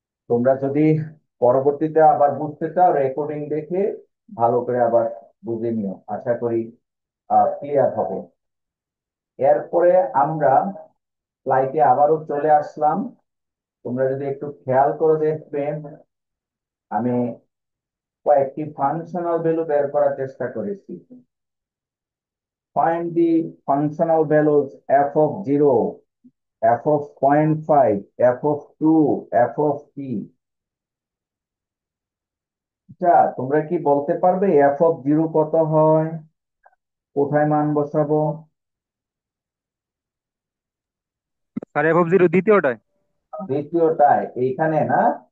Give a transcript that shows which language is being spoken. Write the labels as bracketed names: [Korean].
[Bangla] তোমরা যদি পরবর্তীতে আবার বুঝতে চাও রেকর্ডিং দেখে ভালো করে আবার বুঝে নিও, আশা করি ক্লিয়ার হবে। এরপরে আমরা স্লাইডে আবারও চলে আসলাম। তোমরা যদি একটু খেয়াল করে দেখবে, আমি কয়েকটি ফাংশনাল ভ্যালু বের করার চেষ্টা করেছি। [English] Find the functional values f of 0, f of 0.5, f of 2, f of t। [Bangla] আচ্ছা, তোমরা কি বলতে পারবে f of 0 কত হয়? কোথায় মান বসাবো? Sir f(0) দ্বিতীয়টায়। দ্বিতীয়টায়, এইখানে না?